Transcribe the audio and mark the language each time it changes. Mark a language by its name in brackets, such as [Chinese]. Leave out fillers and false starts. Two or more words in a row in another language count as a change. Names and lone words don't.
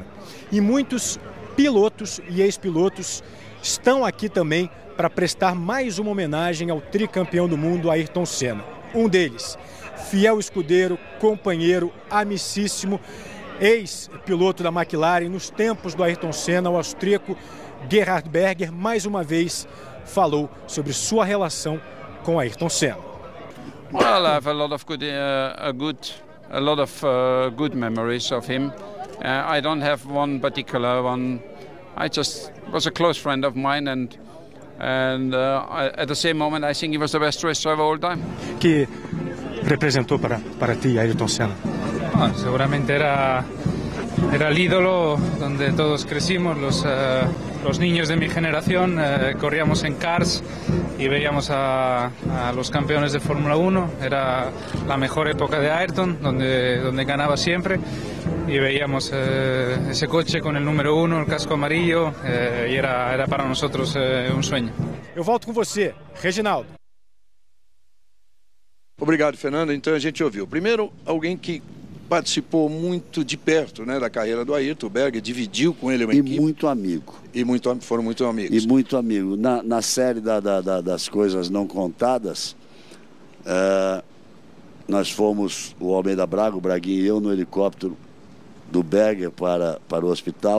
[Portuguese] E muitos pilotos e ex-pilotos estão aqui também para prestar mais uma homenagem ao tricampeão do mundo Ayrton Senna. Um deles, fiel escudeiro, companheiro, amicíssimo, ex-piloto da McLaren nos tempos do Ayrton Senna, o austríaco Gerhard Berger, mais uma vez falou sobre sua relação com Ayrton Senna. [English] Well, I have a lot of good memories of him. I don't have one particular one. I just was a close friend of mine, and at the same moment, I think he was the best race driver of all time. [Portuguese] Que representou para ti Ayrton Senna? [Spanish] Seguramente era el ídolo donde todos crecimos, los niños de mi generación, corríamos en karts y veíamos a los campeones de Fórmula 1, era la mejor época de Ayrton, donde ganaba siempre, y veíamos ese coche con el número 1, el casco amarillo, y era para nosotros un sueño. [Portuguese] Eu volto com você, Reginaldo. Obrigado, Fernando. Então a gente ouviu. Primeiro, alguém que participou muito de perto, né, da carreira do Ayrton. O Berger dividiu com ele uma equipe. E muito amigo. Foram muito amigos. E muito amigo. Na série das coisas não contadas, nós fomos, o Almeida Braga, o Braguinha e eu, no helicóptero do Berger para o hospital.